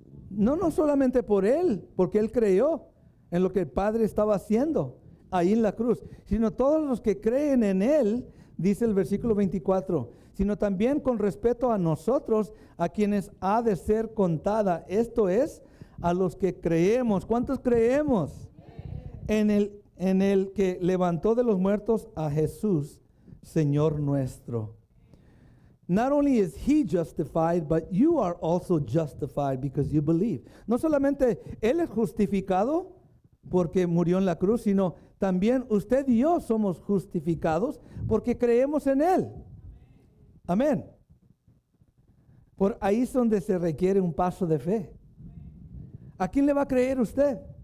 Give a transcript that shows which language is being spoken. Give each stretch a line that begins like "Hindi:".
Spanish: No solamente por él, porque él creyó en lo que el Padre estaba haciendo ahí en la cruz, sino todos los que creen en él, dice el versículo 24, sino también con respecto a nosotros, a quienes ha de ser contada. Esto es, a los que creemos. ¿Cuántos creemos? En el que levantó de los muertos a Jesús, Señor nuestro.
English: Not only is he justified, but you are also justified because you believe.
Spanish: No solamente él es justificado porque murió en la cruz, sino también usted y yo somos justificados porque creemos en él. Amén. Por ahí es donde se requiere un paso de fe. ¿A quién le va a creer usted?